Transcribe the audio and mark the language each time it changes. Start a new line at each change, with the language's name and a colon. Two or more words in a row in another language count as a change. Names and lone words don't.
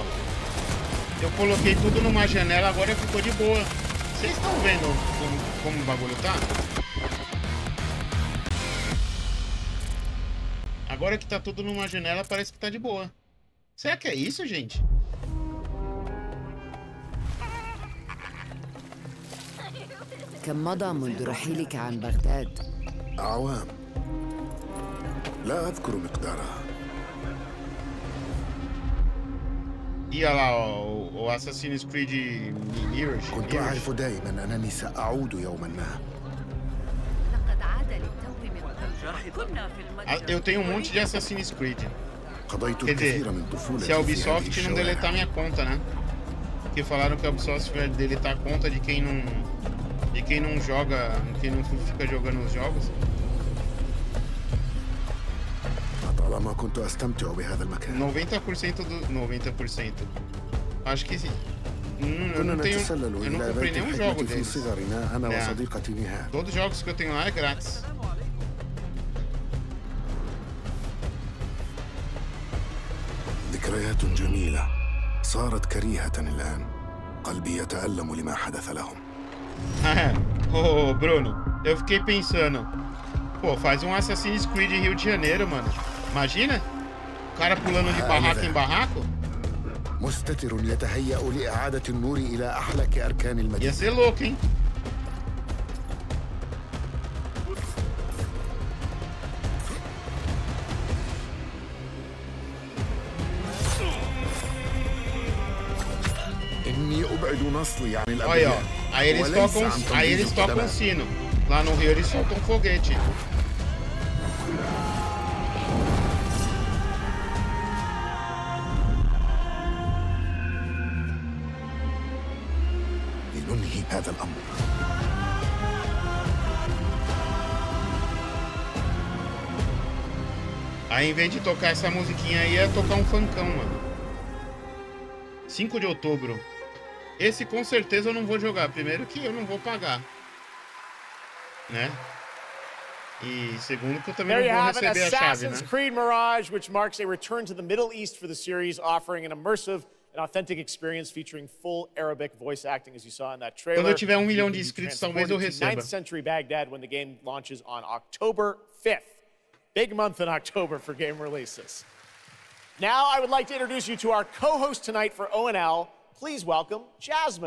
Portuguese: Eu coloquei tudo numa janela, agora ficou de boa. Vocês estão vendo como o bagulho tá? Agora que tá tudo numa janela, parece que tá de boa. Será que é isso, gente?
Arabic: كم مضى منذ رحيلك عن بغداد؟ أعوام لا أذكر مقدارها.
Portuguese: E olha lá, ó, o Assassin's Creed Mirage.
Arabic: كنت أعرف دائما أنني سأعود يوما ما.
Portuguese: Eu tenho um monte de Assassin's Creed.
Arabic: قضيت
Portuguese: Quer dizer,
Arabic: الكثير من طفولتي
Portuguese: se a
Arabic: في
Portuguese: Ubisoft
Arabic: هذه
Portuguese: não
Arabic: الشوارع.
Portuguese: deletar minha conta, né? Porque falaram que a Ubisoft vai deletar a conta de quem não joga, quem não fica jogando os jogos.
Arabic: طالما كنت أستمتع بهذا المكان.
Portuguese: 90% do 90%. Acho que sim. Eu não comprei nenhum jogo deles. Todos os jogos que eu tenho lá é grátis.
Arabic: ذكريات جميلة صارت كريهة الآن. قلبي يتألم لما حدث لهم.
Portuguese: Ô, Bruno, eu fiquei pensando, pô, faz um Assassin's Creed Rio de Janeiro, mano. Imagina? O cara pulando de barraco em barraco.
Arabic: مستتر يتهيأ لإعادة النور إلى أحلك أركان المدينة.
Portuguese: Ia ser louco, hein?
Arabic: إني أبعد نصلي عن الأبرياء.
Portuguese: Olha, ó. Aí eles tocam sino. Lá no Rio eles soltam foguete.
Arabic: لننهي هذا الأمر.
Portuguese: Aí, em vez de tocar essa musiquinha aí, ia tocar um funkão, mano. 5 de outubro. Esse com certeza eu não vou jogar. Primeiro que eu não vou pagar, né? E segundo que eu também não vou receber a chave, né?
English: Assassin's Creed Mirage, which marks a return to the Middle East for the series, offering an immersive and authentic experience featuring full Arabic voice acting, as you saw in that trailer.
Portuguese: Quando eu tiver 1 milhão de inscritos, talvez eu receba.
English: 9th century Baghdad when the game launches on October 5th. Big month in October for game releases. Now I would like to introduce you to our co-host tonight for ONL, please welcome Jasmine.